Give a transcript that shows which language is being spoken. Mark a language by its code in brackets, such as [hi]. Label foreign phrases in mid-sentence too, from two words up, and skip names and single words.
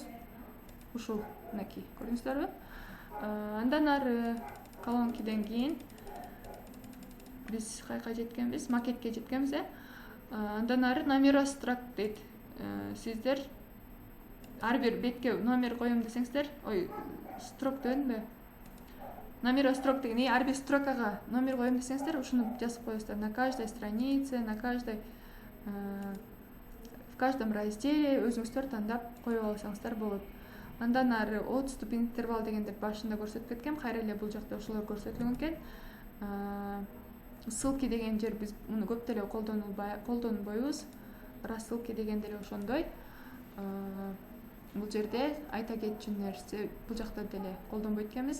[ky] Ушул, мынакей, көрдүңүздөрбү? Андан ары колонкиден кийин биз кайка жеткенбиз, макетке жеткенбиз. Андан ары номерострок дейт. Сиздер ар бир бетке номер коем десеңиздер, строк дебедимби? Номерострок деген ар бир строкага номер коем десеңиздер, ушуну жазып коесуздар. [ru] На каждой странице, на каждой в каждом разделе [ky] өзүңүздөр тандап коюп алсаңыздар болот. Андан ары [ru] отступ интервал [ky] дегенде башында көрсөтүп кеткем, кайра эле бул жакта ошолор көрсөтүлгөн экен. Ссылки деген жер биз муну көп деле колдонбойбуз. Рассылки деген деле ошондой. Бул жерде айта кетчү нерсе бул жакта деле колдонбойт экенбиз.